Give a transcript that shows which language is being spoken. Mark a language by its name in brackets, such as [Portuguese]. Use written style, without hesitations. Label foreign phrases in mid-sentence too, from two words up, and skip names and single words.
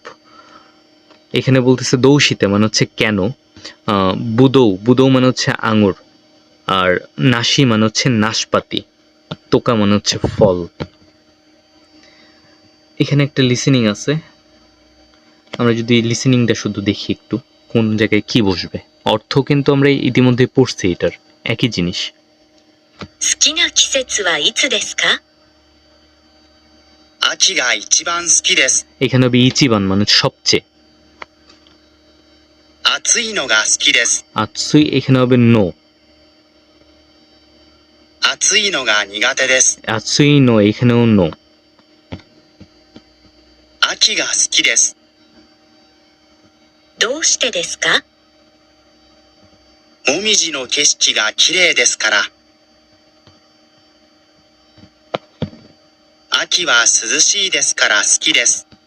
[Bangla] এখানে বলতেছে দৌশিতে মানে হচ্ছে কেন, বুদৌ মানে হচ্ছে আঙুর, আর নাশি মানে হচ্ছে নাশপাতি, তোকা মানে হচ্ছে ফল। এখানে একটা লিসেনিং আছে, আমরা যদি লিসেনিংটা শুধু দেখি একটু কোন জায়গায় কি বসবে। অর্থ কিন্তু আমরা ইতিমধ্যে পড়ছি, এটার একই জিনিস। [Japanese] 好きな季節はいつですか？秋が一番好きです。 [Bangla] এখানে হবে ইচিবান মানে সবচেয়ে, [Japanese] 暑いのが好きです。 [Bangla] আতসুই এখানে হবে নো, [Japanese] 暑いのが苦手です。暑いの [Bangla] এখানেও নো। [Japanese] 秋が好きです。どうしてですか？もみじの景色が綺麗ですから。秋は涼しいですから好きです。